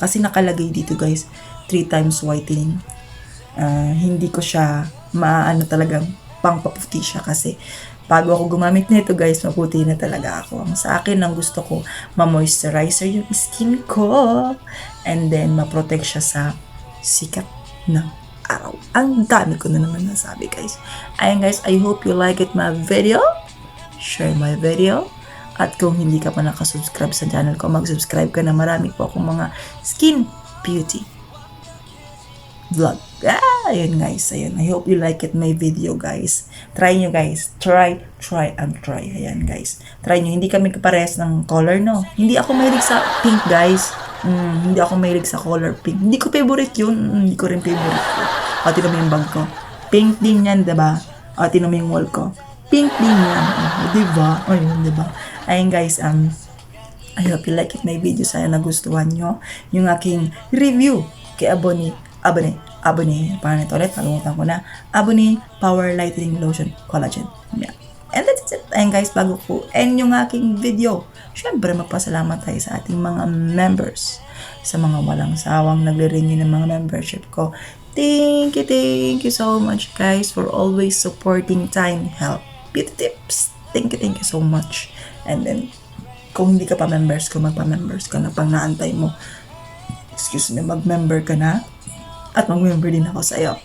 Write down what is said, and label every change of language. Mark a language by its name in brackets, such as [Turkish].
[Filipino] Kasi nakalagay dito guys, 3 times whitening. Hindi ko siya talagang pang-paputi siya kasi bago ako gumamit nito guys, maputi na talaga ako. Ang sa akin, ang gusto ko, ma-moisturizer yung skin ko. And then, ma-protect siya sa sikat ng araw. Ang dami ko na naman nasabi guys. Ayan [English] guys, I hope you like it my video. [Filipino] Share my video. At kung hindi ka pa nakasubscribe sa channel ko, mag-subscribe ka na. Marami po akong mga skin beauty vlog. Ayun guys, ayun. [English] I hope you like it my video guys. [Filipino] Try nyo guys. [English] Try and try. [Filipino] Ayan guys. Try nyo. Hindi kami kapares ng color, no? Hindi ako mahilig sa pink guys. Hindi ako mahilig sa color pink. Hindi ko favorite yun. Hindi ko rin favorite yun. O, tinan mo yung bag ko. Pink din yan, diba? O, tinan mo yung wall ko. Pink din yan. Diba? Ayun, diba? Ayun [English] guys, I hope you like it my video. [Filipino] Sana nagustuhan nyo yung aking review kay Aboni, paano ito ulit? Nakalimutan ko na. [English] Aboni Power Lightening Lotion Collagen. Yeah. And that's it. [Filipino] Ayun guys, bago ko end yung aking video, syempre magpasalamat tayo sa ating mga members. Sa mga walang sawang nagre-renew ng mga membership ko. [English] Thank you so much guys for always supporting Time Health Beauty Tips. Thank you so much. [Filipino] And then, kung hindi ka pa members ko, magpa-members ka na pang naantay mo. Mag-member ka na. At mag-member din ako sa'yo.